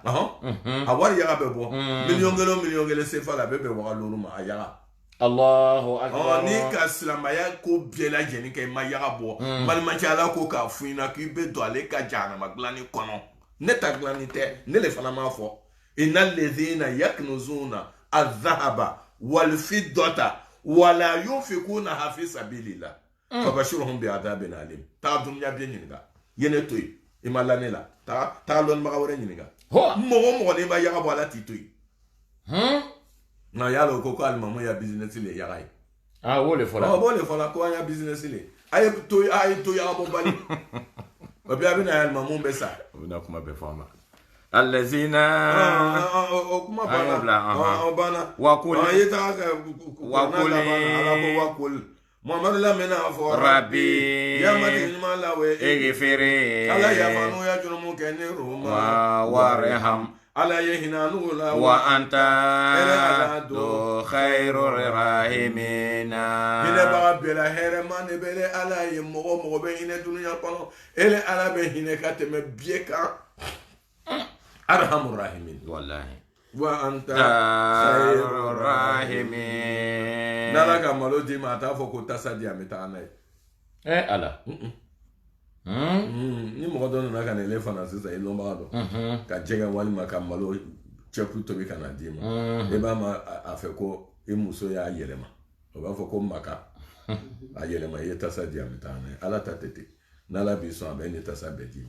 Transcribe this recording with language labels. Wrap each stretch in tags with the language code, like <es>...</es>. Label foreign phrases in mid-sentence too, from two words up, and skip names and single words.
<bm>a wari yaga bɛ bɔ million kelen CFA la a bɛ bɛn waga ma a yaga</bm> <ar>الله أكبر</ar> <bm>ni ka silamaya ko bɛɛ lajɛlen kɛ i ma yaga bɔ balimacɛ Ala ko k'a fɔ i ɲɛna k'i bɛ don ale ka jahanama dilanni kɔnɔ ne ta dilanni tɛ ne le fana m'a fɔ</bm> <ar>إن الذين يكنزون الذهب والفضة ولا ينفقونها في سبيل الله فبشرهم بعذاب أليم</ar> <bm>ta dunya bɛ ɲininka ye ne to yen i ma la ne la ta lɔnnibaga wɛrɛ ɲininka mɔgɔ n'i ma yaga bɔ Ala t'i to yen nka y'a dɔn ko alimamu ya business le yaga ye o le fɔla b'o le fɔla ko an ya business le a ye to yaga bɔ bali o bɛ a bɛna alimamu bɛ sa o bɛna kuma bɛɛ fɔ an ma allazina o kuma banna wakuli ye taga kɛ wakuli Muhammadu lamɛnna fɔ</bm> <ar>Rabbi</ar> <bm>yamati ɲuman la we egefere Ala yafa n'u ya jurumu kɛ ne roma</bm> <ar>warham</ar> <bm>Ala ye hinɛ n'u la</bm> <ar>وأنت ذو خير الراحمين</ar> <bm>hinɛbaga bɛɛ la hɛrɛma de bɛ Ala ye mɔgɔ bɛ hinɛ dunuya kɔnɔ ele Ala bɛ hinɛ ka tɛmɛ biye kan</bm> <ar>أرحم الراحمين</ar> <bm>wallahi</bm> <ar>وأنت خير الراحمين</ar> <bm>n'Ala ka malo di ma a t'a fɔ ko tasa di an bɛ taa n'a ye Ala ni mɔgɔ dɔ nana ka na ele fana sisan i lɔnbaga dɔ ka jɛgɛ walima ka malo cɛku tobi ka na d'i ma i b'a ma a fɛ ko i muso y'a yɛlɛma o b'a fɔ ko maka a yɛlɛma i ye tasa di an bɛ taa n'a ye Ala ta tɛ ten n'Ala b'i sɔn a bɛ ni tasa bɛɛ d'i ma</bm>